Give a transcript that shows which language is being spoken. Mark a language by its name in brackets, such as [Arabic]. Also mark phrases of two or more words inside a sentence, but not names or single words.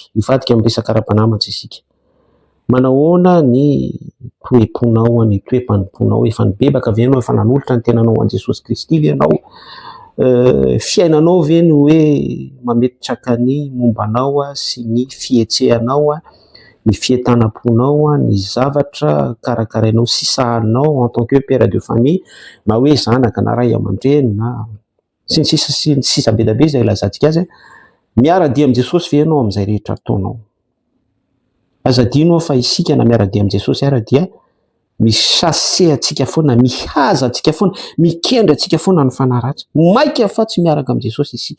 [Malagasy] Hivadika amin'ny resaka ara-panamatsy isika. Manao ahoana ny toe-ponao, ny toe-panomponao, efa nibebaka ve ianao, efa nanolotra ny tenanao an' Jesosy Kristy ve ianao? Fiainanao ve ny hoe mametraka ny mombanao sy ny fietsehanao, ny fientanam-ponao, ny zavatra karakarainao sy sahanao [French] en tant que père de famille, [Malagasy] na hoe zanaka na ray aman-dreny na sy ny sisa be da be izay ilazantsika azy, miara-dia amin'i Jesosy ve ianao amin'izay rehetra ataonao? Aza adino fa isika na miara-dia amin'i Jesosy ary dia misase antsika foana, mihaza antsika foana, mikendry antsika foana ny fanaratsy, maika fa tsy miaraka amin'i Jesosy isika.